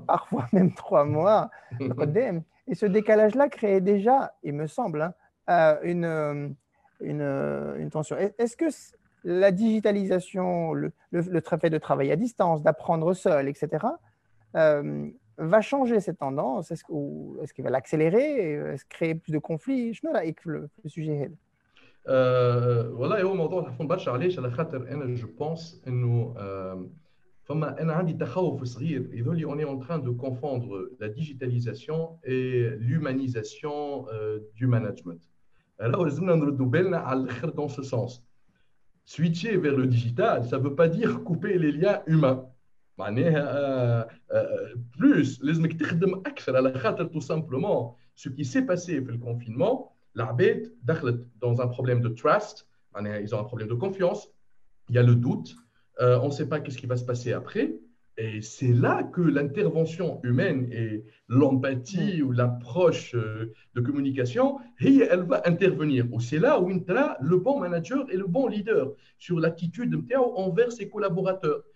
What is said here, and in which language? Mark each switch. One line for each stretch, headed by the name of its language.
French: Parfois même 3 mois à Kodem. Et ce décalage-là créait déjà, il me semble, une tension. Est-ce que la digitalisation, le fait de travailler à distance, d'apprendre seul, etc., va changer cette tendance? Est-ce qu'il va l'accélérer? Est-ce créer plus de conflits? Je ne sais pas le sujet.
Arabic: والله هو موضوع تحفون برشا علاش على خاطر انا جو بونس انه فما انا عندي تخوف صغير يظهر
French: on est en train de confondre la digitalisation et l'humanisation du management. Alors
Arabic: لازمنا نردوا بالنا على الاخر
French: dans ce sens. Switcher vers le digital, ça ne veut pas dire couper les liens humains. معناها plus
Arabic: لازمك تخدم اكثر على خاطر
French: tout simplement ce qui s'est passé في le confinement
Arabic: العباد دخلت
French: dans un problème de trust معناها ils ont un problème de confiance il y a le doute on ne sait pas qu'est-ce qui va se passer après et c'est là que l'intervention humaine et l'empathie ou l'approche de communication elle va intervenir ou c'est là où entra le bon manager et le bon leader sur l'attitude envers ses collaborateurs.